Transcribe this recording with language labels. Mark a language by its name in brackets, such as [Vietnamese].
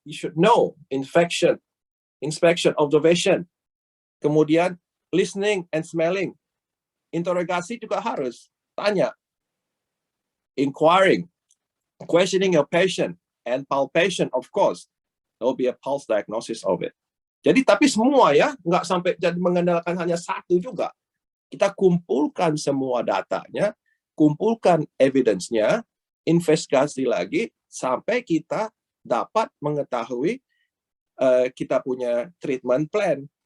[English] You should know inspection, observation. [Indonesian] Kemudian [English] listening and smelling. [Indonesian] Interogasi juga harus tanya. [English] Inquiring, questioning your patient, and palpation, of course. There will be a pulse diagnosis of it. [Indonesian] Jadi tapi semua ya, nggak sampai jadi mengandalkan hanya satu juga. Kita kumpulkan semua datanya, kumpulkan evidence-nya, investigasi lagi, sampai kita dapat mengetahui kita punya treatment plan.